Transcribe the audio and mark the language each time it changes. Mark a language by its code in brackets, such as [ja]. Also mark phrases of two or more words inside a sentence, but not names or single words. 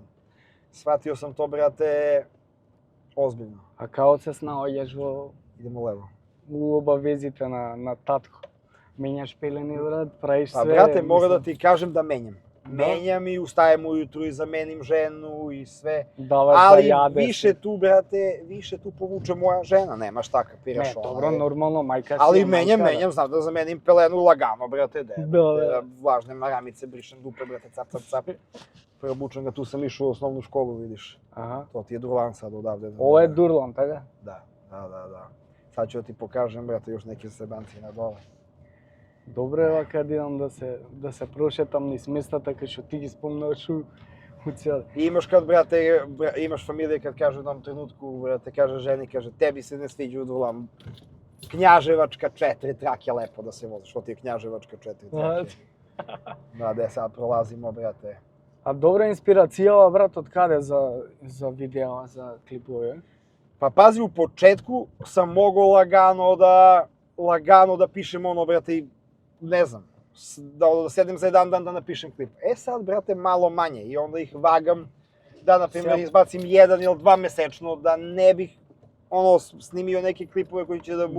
[sr] Shvatio sam to, brate, ozbiljno. [mk] А као се снаоѓаш во [sr] Idemo levo. [mk] обавезите на татко? Менјаш пелени, брат, правиш [sr] Pa, [mk] све. [sr] brate, mora da [mk] мислам, [sr] ti kažem da menjam. Menjam i ustajem ujutru i zamenim ženu i sve. [mk] даваш да [sr] Ali [mk] јадеш. [sr] više tu, brate, više tu povuče moja žena, nema šta kapiraš. [mk] Не, [sr] ona [mk] добро, [sr] je- [mk] нормално, мајка си. [sr] Ali [mk] е мајка, [sr] menjam, znam da zamenim pelenu lagano, brate, Da. Vlažne maramice, brišem dupe, brate, cap. Preobučem ga, tu sam išao u osnovnu školu, vidiš. Аха. To ti je Durlan sad odavde. [mk] Ова е Дурлан, така? [sr] Da. Sad ću da ti pokažem, brate, još neki sebanci na dole. [mk] Добро е вака да идам да се прошетам низ местата кај што ти ги спомнаш у цел. [sr] I imaš kad, brate, imaš familije kad kaže u jednom trenutku, brate, kaže ženi, kaže, tebi se ne sviđa u Durlan. Knjaževačka 4 trake lepo da se voziš, što ti je Knjaževačka 4 trake. Da, gde sad prolazimo, brate. [mk] А добра инспирација, брат, од каде за видео, за клипове? [sr] Pa pazi, u početku sam mogao lagano da pišem ono, brate, i ne znam, da sedem za jedan dan da napišem klip. Sad, brate, malo manje i onda ih vagam da, na primjer, izbacim 1 ili 2 mesečno, da ne bih, snimio neke klipove koji će da budu